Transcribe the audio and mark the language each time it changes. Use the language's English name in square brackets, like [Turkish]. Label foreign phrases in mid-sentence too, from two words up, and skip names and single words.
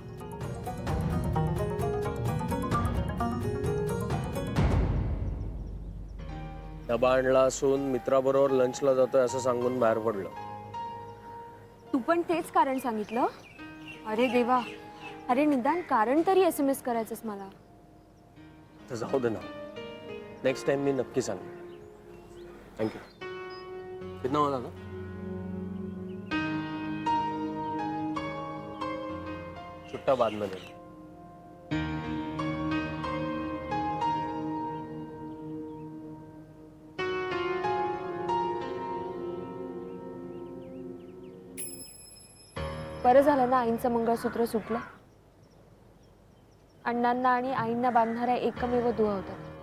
[Marathi] डबा आणला असून मित्राबरोबर लंचला जातोय असं सांगून बाहेर पडलं. तू पण तेच कारण सांगितलं? अरे देवा, अरे निदान कारण तरी SMS करायचंस मला. तर जाऊ दे ना, [English] next time [Marathi] मी नक्की सांगेन. थँक्यू. [Hindi] कितना होला ना? छुट्टा बाद में देना. [Marathi] बरं झालं ना आईंचं मंगळसूत्र सुटलं. अण्णांना आणि आईंना बांधणाऱ्या एकमेव दुवा होता.